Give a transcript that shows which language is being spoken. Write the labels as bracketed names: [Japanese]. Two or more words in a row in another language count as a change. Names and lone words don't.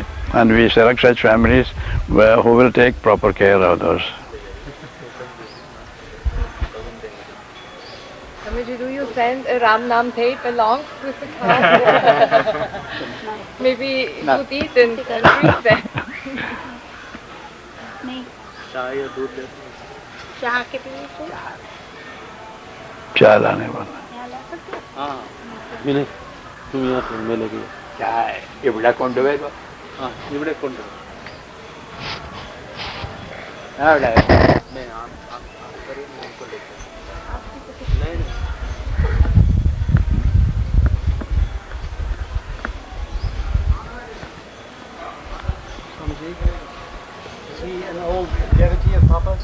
[English] And we select such families who will take proper care of those. Swamiji, do you send a Ram Nam tape along with the cow? Maybe it would eat and treat them. [Hindi] चाय लाने वाला [Malayalam] ചായ ഇവിടെ കൊണ്ടുവരുമോ ഇവിടെ കൊണ്ടുവരും അവിടെ [English] Is he an old devotee of Papa's?